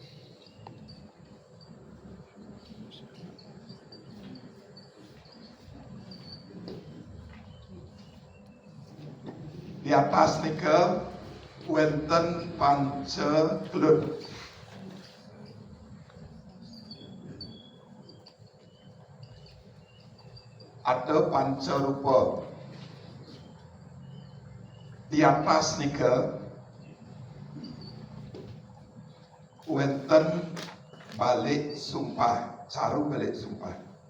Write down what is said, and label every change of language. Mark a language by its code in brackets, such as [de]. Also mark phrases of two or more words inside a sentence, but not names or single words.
[ban] Di atas nika wenten panca kelut. [id] Ada panca rupa. [ban] Di atas nika wenten balik sumpah, caru balik sumpah.